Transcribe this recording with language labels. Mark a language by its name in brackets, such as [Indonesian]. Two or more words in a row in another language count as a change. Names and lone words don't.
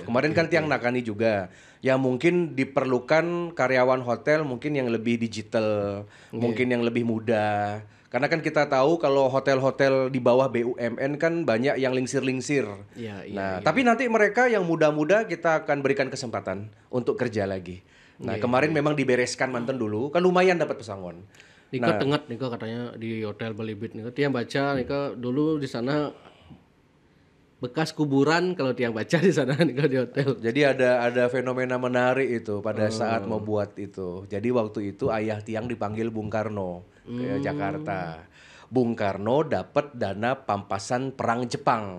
[Indonesian] Kemarin kan Tiang Nakani juga. Ya mungkin diperlukan karyawan hotel mungkin yang lebih digital, mungkin yang lebih muda. Karena kan kita tahu kalau hotel-hotel di bawah BUMN kan banyak yang lingsir-lingsir. Tapi nanti mereka yang muda-muda kita akan berikan kesempatan untuk kerja lagi. Nah, kemarin memang dibereskan manten dulu, kan lumayan dapat pesangon. Nika tengat Nika katanya di Hotel Bali Beach Nika. Tiang baca Nika dulu di sana bekas kuburan kalau Tiang baca di sana Nika di hotel. Jadi ada fenomena menarik itu pada saat mau buat itu. Jadi waktu itu ayah Tiang dipanggil Bung Karno ke Jakarta. Bung Karno dapat dana pampasan perang Jepang.